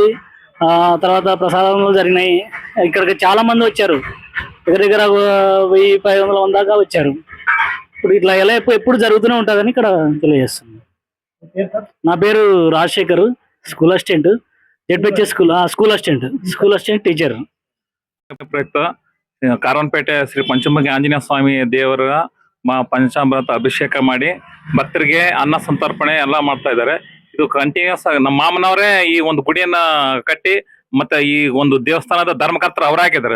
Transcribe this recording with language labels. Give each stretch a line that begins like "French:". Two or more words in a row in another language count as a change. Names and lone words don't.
Telugu: తర్వాత ప్రసాదంలో జరిగినాయి. ఇక్కడికి చాలా మంది వచ్చారు. దగ్గర 1000-1500 దాకా వచ్చారు. ఇప్పుడు ఇట్లా ఎలా ఎప్పుడు జరుగుతూనే ఉంటుందని ఇక్కడ తెలియజేస్తున్నాం. నా పేరు రాజశేఖర్,
English: school assistant, ZPH school assistant teacher.
Kannada: ಕಾರವಾರಪೇಟೆ ಶ್ರೀ ಪಂಚಮುಖಿ ಆಂಜನೇಯ ಸ್ವಾಮಿ ದೇವರ ಪಂಚಾಮೃತ ಅಭಿಷೇಕ ಮಾಡಿ ಭಕ್ತರಿಗೆ ಅನ್ನ ಸಂತರ್ಪಣೆ ಎಲ್ಲ ಮಾಡ್ತಾ ಇದ್ದಾರೆ. ಇದು ಕಂಟಿನ್ಯೂಸ್ ಆಗಿ ನಮ್ಮ ಮಾಮನವರೇ ಈ ಒಂದು ಗುಡಿಯನ್ನ ಕಟ್ಟಿ ಮತ್ತೆ ಈ ಒಂದು ದೇವಸ್ಥಾನದ ಧರ್ಮಕರ್ತರು ಅವರಾಗಿದ್ದಾರೆ.